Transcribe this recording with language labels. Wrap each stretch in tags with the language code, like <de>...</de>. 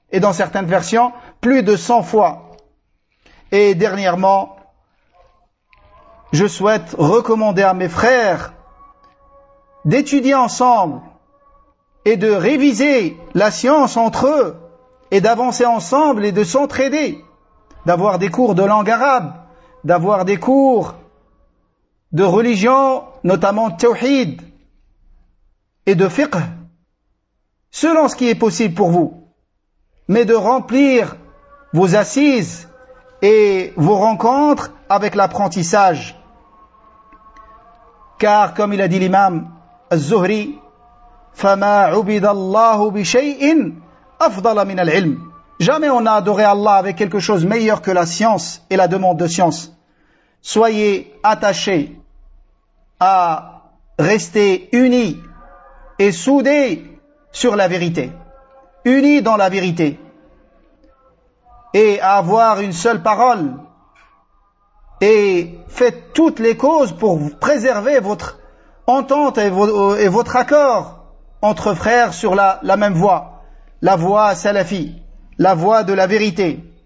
<fr>Et dans certaines versions, plus de 100 fois. Et dernièrement, je souhaite recommander à mes frères d'étudier ensemble et de réviser la science entre eux et d'avancer ensemble et de s'entraider, d'avoir des cours de langue arabe, d'avoir des cours de religion, notamment tawhid et de fiqh, selon ce qui est possible pour vous, mais de remplir vos assises et vos rencontres avec l'apprentissage. Car comme il a dit l'imam الزهري</fr> <ar>فما عبد الله بشيء افضل من العلم.</ar> <fr>Jamais on a adoré Allah avec quelque chose meilleur que la science et la demande de science. Soyez attachés à rester unis et soudés sur la vérité, unis dans la vérité, et à avoir une seule parole, et faites toutes les causes pour préserver votre entente et votre accord entre frères sur la même voie, la voie salafie, la voie de la vérité.</fr>